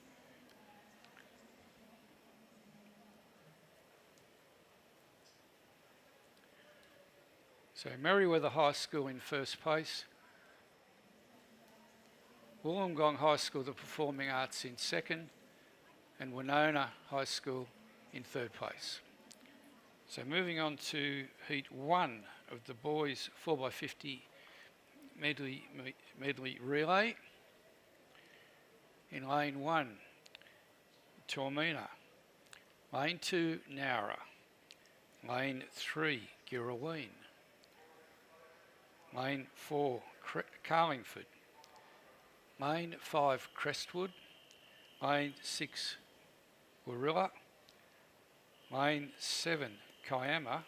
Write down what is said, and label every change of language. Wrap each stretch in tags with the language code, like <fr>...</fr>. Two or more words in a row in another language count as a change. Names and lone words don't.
<en>So Merriweather High School in first place, Wollongong High School of the Performing Arts in second, and Winona High School in third place. So moving on to Heat 1 of the boys 4x50 medley relay. In lane 1, Tormina. Lane 2, Nowra. Lane 3, Girraween. Lane 4, Carlingford. Lane 5, Crestwood. Lane 6, Warilla. Lane 7, Kiama.</en>